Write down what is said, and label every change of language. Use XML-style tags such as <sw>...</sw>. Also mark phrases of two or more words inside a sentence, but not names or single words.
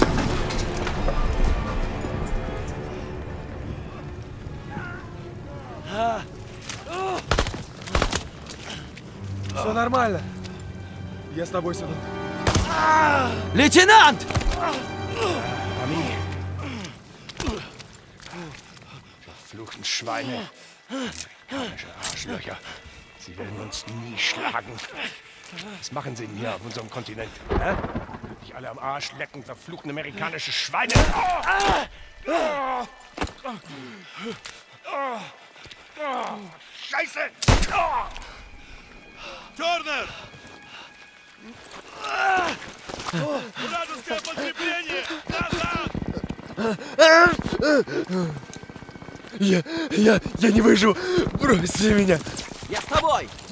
<ru>Все нормально. Я с тобой, сынок. Лейтенант!</ru> <de>Verfluchten Schweine. Amerikanische Arschlöcher. Sie werden uns nie schlagen. Was machen sie denn hier auf unserem Kontinent? Hä? Dich alle am Arsch lecken, verfluchten amerikanische Schweine. Scheiße!</de> <ru>Тернер! Вражеское подкрепление! Назад! Я не выживу. Бросьте меня. Я с тобой!</ru>